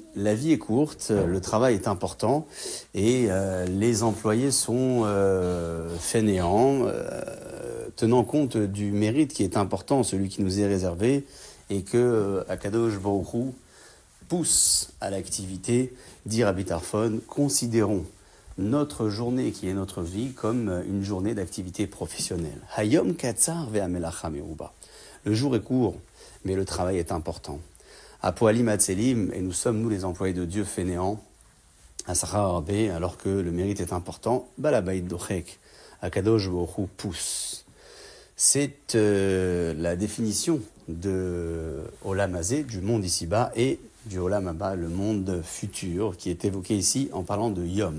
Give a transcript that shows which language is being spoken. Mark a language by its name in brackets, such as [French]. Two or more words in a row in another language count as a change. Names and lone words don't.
[French] la vie est courte, le travail est important et les employés sont fainéants, tenant compte du mérite qui est important, celui qui nous est réservé, et que [Hebrew] הקדוש ברוך הוא [French] pousse à l'activité, dit Rabbi Tarfon, considérons notre journée qui est notre vie comme une journée d'activité professionnelle. [Hebrew] היום קצר והמלאכה מרובה. [French] Le jour est court, mais le travail est important. [Hebrew] הפועלים עצלים, [French] et nous sommes, nous les employés de Dieu fainéants, [Hebrew] השכר הרבה, [French] alors que le mérite est important, [Hebrew] בעל הבית דוחק, הקדוש ברוך הוא [French] pousse. C'est la définition de [Hebrew] עולם הזה, [French] du monde ici-bas, et du [Hebrew] עולם הבא, [French] le monde futur, qui est évoqué ici en parlant de Yom.